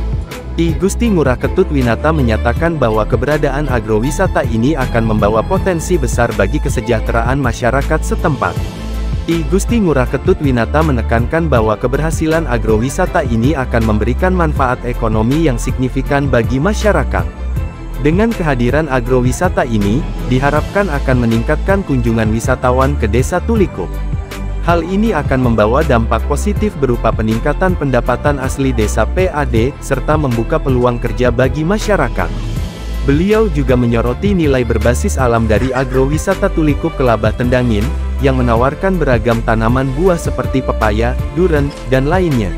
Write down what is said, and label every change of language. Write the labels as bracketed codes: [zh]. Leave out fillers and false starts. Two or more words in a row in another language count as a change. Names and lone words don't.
[id] I Gusti Ngurah Ketut Winata menyatakan bahwa keberadaan agrowisata ini akan membawa potensi besar bagi kesejahteraan masyarakat setempat. I Gusti Ngurah Ketut Winata menekankan bahwa keberhasilan agrowisata ini akan memberikan manfaat ekonomi yang signifikan bagi masyarakat. Dengan kehadiran agrowisata ini, diharapkan akan meningkatkan kunjungan wisatawan ke desa Tulikup. Hal ini akan membawa dampak positif berupa peningkatan pendapatan asli desa PAD, serta membuka peluang kerja bagi masyarakat. Beliau juga menyoroti nilai berbasis alam dari agrowisata Tulikup Kelabah Tendangin, yang menawarkan beragam tanaman buah seperti pepaya, duren, dan lainnya.